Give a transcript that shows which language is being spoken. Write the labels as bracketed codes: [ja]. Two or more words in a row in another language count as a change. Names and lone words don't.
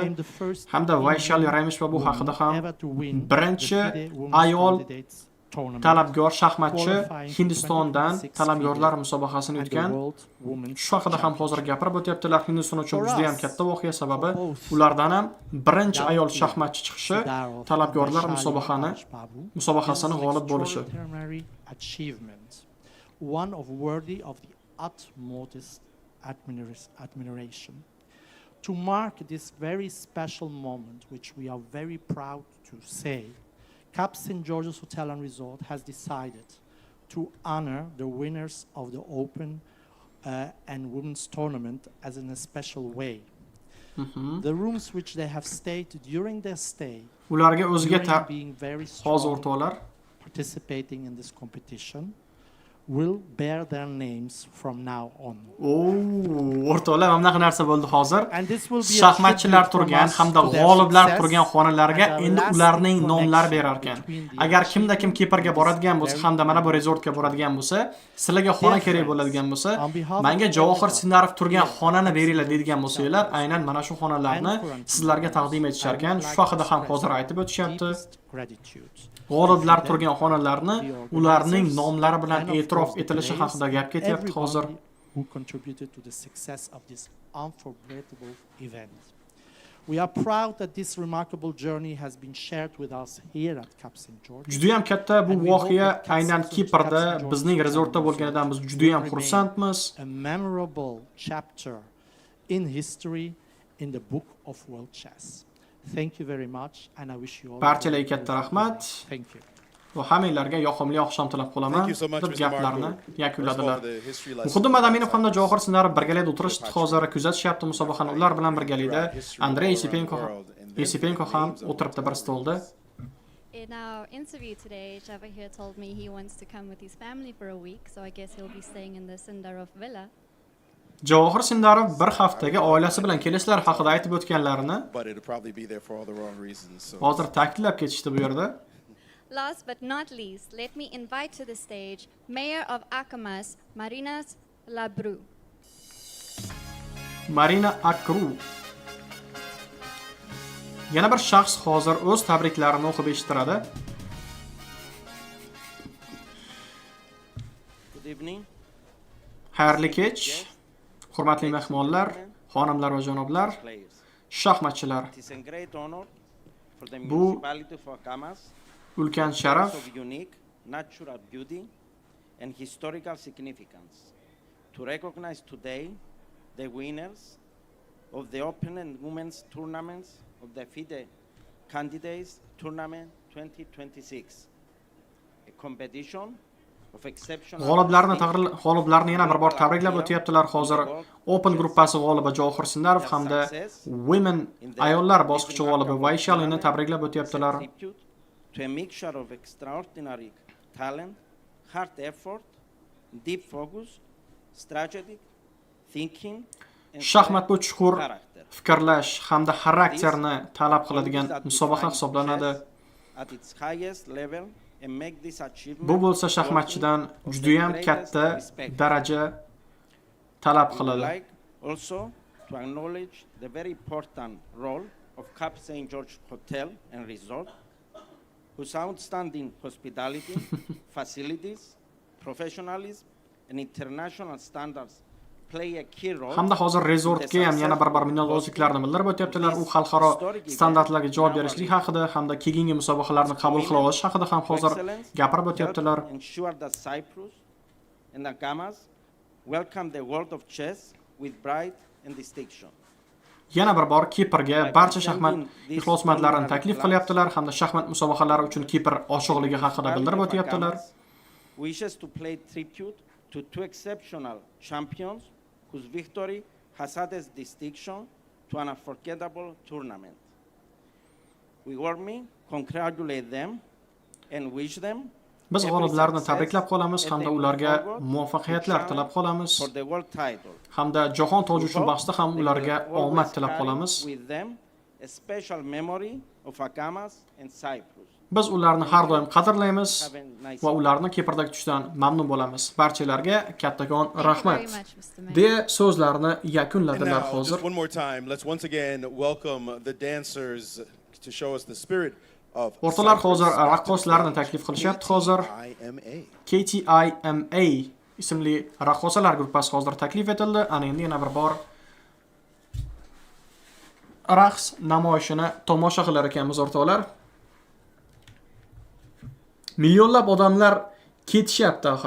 [uz] Hamda Vaishali Rameshbabu haqida ham birinchi ayol talabgor shaxmatchi Hindistondan talabgorlar musobaqasini o'tgan. Shu haqida ham hozir gapirib o'tyaptilar. Hindiston uchun juda ham katta voqea, sababi ulardan ham birinchi ayol shaxmatchi chiqishi, talabgorlar musobaqasini g'olib bo'lishi. [en] One of worthy of the utmost admiration. To mark this very special moment, which we are very proud to say, Cap St. George's Hotel and Resort has decided to honor the winners of the Open and Women's Tournament as in a special way. The rooms which they have stayed during their stay, being very strong, participating in this competition, will bear their names from now on. [uz] O'rtoqlar, mana bunaqa narsa bo'ldi hozir. [en] And this will be a [uz] Shaxmatchilar [en] tribute from [uz] turgan [en] us [uz] hamda [en] to their [uz] g'oliblar [en] success [uz] turgan xonalarga [en] and a [uz] endi [en] lasting [uz] ularning nomlari [en] connection [uz] berar ekan. [en] between the [uz] Agar kimda kim [en] achievement [uz] keeperga [en] and [uz] boradigan [en] this [uz] bo'lsa [en] very [uz] hamda mana bu [en] important [uz] rezortga boradigan bo'lsa, sizlarga [en] Dear [uz] xona kerak [en] friends, [uz] bo'ladigan bo'lsa, [en] on behalf of [uz] menga Javohir [en] everybody [uz] Sindarov turgan [en] here [uz] xonani [en] at [uz] beringlar Turnir deydigan bo'lsanglar, aynan mana shu xonalarni sizlarga taqdim etishar ekan. Shu haqida ham hozir aytib o'tishyapti. [en] gratitude [uz] G'oliblar turgan xonalarni ularning nomlari bilan e'tirof etilishi haqida gap ketyapti hozir. [en] who contributed to the success of this unforgettable event. We are proud that this remarkable journey has been shared with us here at Cap St. George. [uz] Juda ham katta bu voqea aynan Kiprda bizning rezortda bo'lganidan biz juda ham xursandmiz. [en] A memorable chapter in history in the book of world chess. Thank you very much and I wish you all [uz] Barchalarga katta rahmat. [en] Thank you. [uz] Va hammanglarga yoqimli oqshom tilab qolaman. [en] Thank you so much, [uz] deb [en] Mr. [uz] gaplarni Marco. yakunladilar. [en] First of all, the history lesson [uz] Xudo Madaminov hamda Javohir Sindarov birgalikda o'tirishdi. Hozir kuzatishyapti musobaqani. Ular bilan birgalikda Andrey Yesipenko ham o'tiribdi bir stolda. [en] In our interview today, Javohir told me he wants to come with his family for a week, so I guess he'll be staying in the Sindarov villa. [uz] Javohir Sindarov bir haftaga oilasi bilan kelishlar haqida aytib o'tganlarini [en] but it'll probably be there for all the wrong reasons. So [uz] hozir ta'kidlab ketishdi bu yerda. [en] Last but not least, let me invite to the stage Mayor of Akamas, Marina Labru. Marina Akru. [uz] Yana bir shaxs hozir o'z tabriklarini o'qib eshittiradi. [en] Good evening. [uz] Xayrli kech. Hurmatli mehmonlar, xonimlar va janoblar, shaxmatchilar. Bu ulkan sharaf [en] natural beauty and historical significance to recognize today the winners of the Open and Women's Tournaments of the FIDE Candidates Tournament 2026, a competition of exceptional [uz] g'oliblarni yana bir bor tabriklab o'tyaptilar. Hozir Open gruppasi g'olibi Javohir Sindarov hamda Women ayollar bosqichi g'olibi Vayshalini tabriklab o'tyaptilar. [en] To a mixture of extraordinary talent, hard effort, deep focus, strategic thinking, and [uz] shaxmat bu chuqur fikrlash hamda xarakterni talab qiladigan musobaqa hisoblanadi. [en] At its highest level and make this achievement [uz] Bu bo'lsa shaxmatchidan juda ham katta daraja talab qiladi. [en] Also to acknowledge the very important role of Cap St. George Hotel and Resort, whose outstanding hospitality, facilities, professionalism, and international standards play a key role. [uz] Hamda hozir rezortga ham yana bir minnatdorchiliklarni bildirib o'tyaptilar. U xalqaro standartlarga javob berishlik haqida hamda keyingi musobaqalarni qabul qila olish haqida ham hozir gapirib o'tyaptilar. [en] Ensure that Cyprus and Agamas welcome the world of chess with pride and distinction. [uz] Yana bir bor Kiprga barcha shaxmat ixlosmandlarini taklif qilyaptilar hamda shaxmat musobaqalari uchun Kipr ochiqligi haqida bildirib o'tyaptilar. [en] Wishes to pay tribute to two exceptional champions whose victory has added distinction to an unforgettable tournament. We warmly congratulate them and wish them [uz] Biz g'oliblarni tabriklab qolamiz hamda ularga muvaffaqiyatlar tilab qolamiz. Hamda jahon toji uchun bahsda ham ularga omad tilab qolamiz. Biz ularni har doim qadrlaymiz va ularni Kiprda kutishdan mamnun bo'lamiz. Barchalarga kattakon rahmat. deya so'zlarini yakunladilar hozir. [en] Just one more time, let's once again welcome the dancers to show us the spirit of [uz] O'rtalar hozir raqqoslarni taklif qilishyapti hozir. KTIMA ismli raqqosalar guruhi hozir taklif etildi. Ana endi yana bir bor raqs namoyishini tomosha qilar ekanmiz o'rtoqlar. Millionlab odamlar ketishyapti axir.